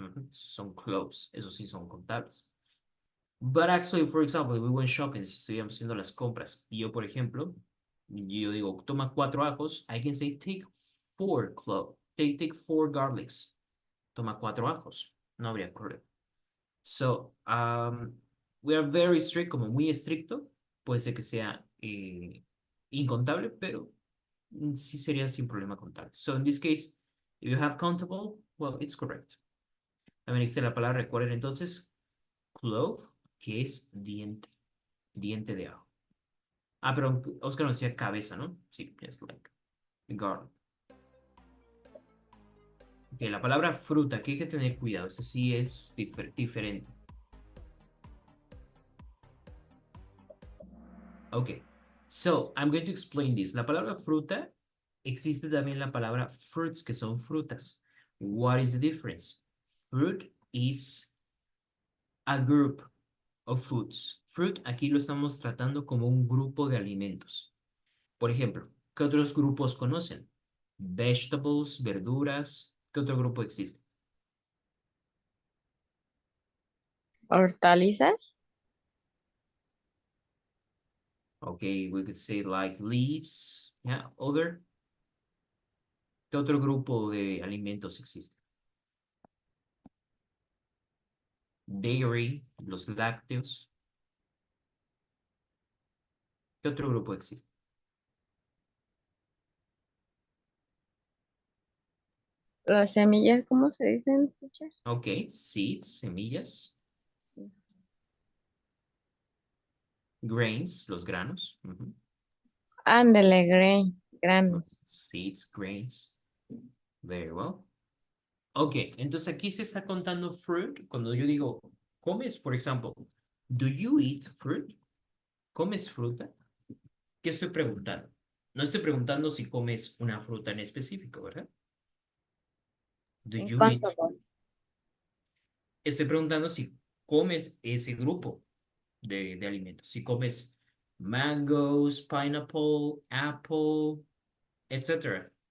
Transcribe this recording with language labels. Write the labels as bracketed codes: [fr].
[es] Son close, esos sí son contables. [en] But actually, for example, if we went shopping, [es] si estuviéramos haciendo las compras, y yo, por ejemplo, yo digo, toma 4 ajos, [en] I can say, take 4 cloves, take 4 garlics. [es] Toma 4 ajos, no habría problema. [en] So, we are very strict, [es] como muy estricto, puede ser que sea incontable, pero sí sería sin problema contable. [en] So, in this case, if you have countable, well, it's correct. [es] También existe la palabra, recuerden entonces, clove, que es diente, diente de ajo. Ah, pero Oscar no decía cabeza, ¿no? Sí, es [en] like garlic. [es] Ok, la palabra fruta, aquí hay que tener cuidado, ese sí es diferente. [en] Ok, so I'm going to explain this. [es] La palabra fruta, existe también la palabra fruits, que son frutas. [en] What is the difference? Fruit is a group of foods. [es] Fruit, aquí lo estamos tratando como un grupo de alimentos. Por ejemplo, ¿qué otros grupos conocen? Vegetables, verduras. ¿Qué otro grupo existe? Hortalizas. [en] Okay, we could say like leaves. Yeah, other. [es] ¿Qué otro grupo de alimentos existe? Dairy, los lácteos. ¿Qué otro grupo existe? Las semillas, ¿cómo se dicen, teacher? [en] Ok, seeds, semillas. [es] Sí. Grains, los granos. Ujú. Ándale, granos. [en] Seeds, grains. Very well. [es] Ok, entonces aquí se está contando fruit. Cuando yo digo, comes, por ejemplo, [en] do you eat fruit? [es] ¿Comes fruta? ¿Qué estoy preguntando? No estoy preguntando si comes una fruta en específico, ¿verdad? [en] Do you eat? [es] Incontable. Estoy preguntando si comes ese grupo de alimentos. Si comes [en] mangoes, pineapple, apple, [es] etc.